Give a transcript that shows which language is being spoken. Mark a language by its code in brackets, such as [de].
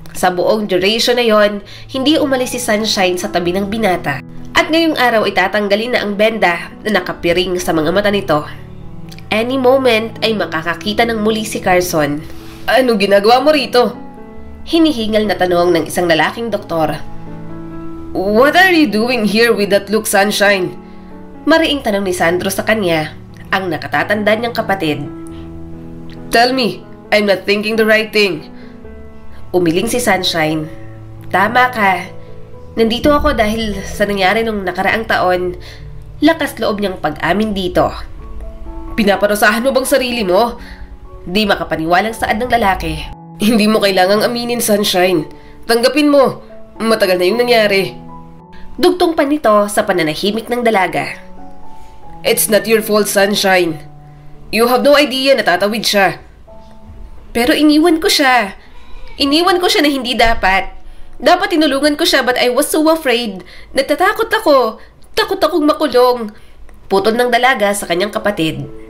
[tl] Sa buong duration na yon, hindi umalis si Sunshine sa tabi ng binata. At ngayong araw ay tatanggalin na ang benda na nakapiring sa mga mata nito. [en] Any moment [tl] ay makakakita ng muli si Carson. Ano ginagawa mo rito? Hinihingal na tanong ng isang lalaking doktor. [en] What are you doing here with that look, Sunshine? [tl] Mariing tanong ni Sandro sa kanya, ang nakatatanda niyang kapatid. [en] Tell me, I'm not thinking the right thing. [tl] Umiling si Sunshine. Tama ka. Nandito ako dahil sa nangyari nung nakaraang taon. Lakas loob niyang pag-amin dito. Pinaparusahan mo bang sarili mo? Di makapaniwalang saad ng lalaki. Hindi mo kailangang aminin, Sunshine. Tanggapin mo. Matagal na yung nangyari. Dugtong pa nito sa pananahimik ng dalaga. [en] It's not your fault, Sunshine. You have no idea [tl] na tatawid siya. Pero iniwan ko siya. Iniwan ko siya na hindi dapat. Dapat tinulungan ko siya [en] but I was so afraid. [tl] Natatakot ako. Takot akong makulong. Putol ng dalaga sa kanyang kapatid.